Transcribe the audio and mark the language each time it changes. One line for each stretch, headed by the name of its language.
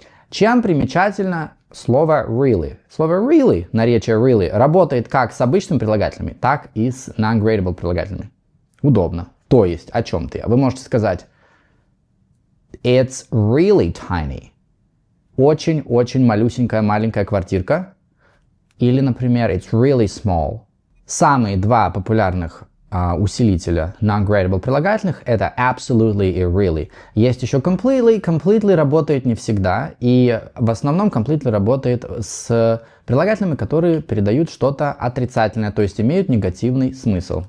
Russian: Чем примечательно слово really? Слово really, наречие really, работает как с обычными прилагательными, так и с non-gradable прилагательными. Удобно. То есть, о чем-то я. Вы можете сказать
English: It's really tiny.
Russian: Очень-очень малюсенькая маленькая квартирка. Или, например,
English: It's really small.
Russian: Самые 2 популярных усилителя non-gradable прилагательных это absolutely и really. Есть еще completely. Completely работает не всегда. И в основном completely работает с прилагательными, которые передают что-то отрицательное, то есть имеют негативный смысл.